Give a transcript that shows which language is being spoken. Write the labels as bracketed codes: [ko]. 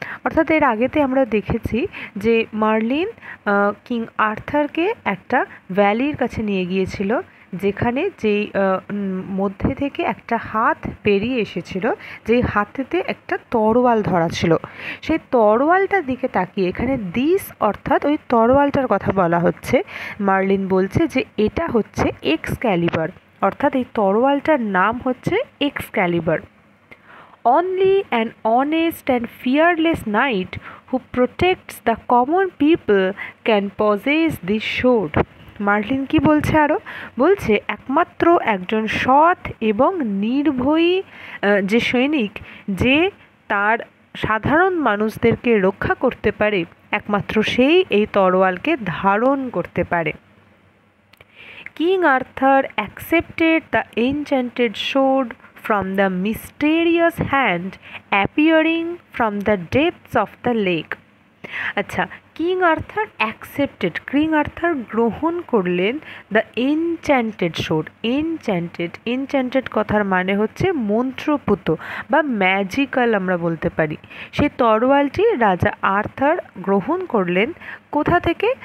[bn] অর্থাৎ এর আগেতে আমরা দেখেছি যে মার্লিন কিং আর্থারকে একটা ভ্যালির কাছে নিয়ে গিয়েছিল যেখানে যেই মধ্যে থেকে একটা হাত বেরিয়ে এসেছিল, যেই হাতেতে একটা তরোয়াল ধরা ছিল। সেই তরোয়ালটার দিকে তাকিয়ে এখানে দিস অর্থাৎ ওই তরোয়ালটার কথা বলা হচ্ছে। মার্লিন বলছে যে এটা হচ্ছে এক্সক্যালিবার, অর্থাৎ এই তরোয়ালটার নাম হচ্ছে এক্সক্যালিবার। [en] Only an honest and fearless knight who protects the common people can possess this sword. [bn] Marlin কি বলছে আরও? বলছে একমাত্র একজন সৎ এবং নির্ভয়ী যে সৈনিক যে তার সাধারণ মানুষদেরকে রক্ষা করতে পারে, একমাত্র সেই এই তরোয়ালকে ধারণ করতে পারে। [en] King Arthur accepted the enchanted sword from the mysterious hand appearing from the depths of the lake. [bn] আচ্ছা, king Arthur accepted, king Arthur গ্রহণ করলেন [en] The enchanted sword. [bn] এনচ্যান্টেড কথার মানে হচ্ছে মন্ত্রপুত বা ম্যাজিক্যাল আমরা বলতে পারি। সেই তরোয়ালটি রাজা আর্থার গ্রহণ করলেন কোথা থেকে?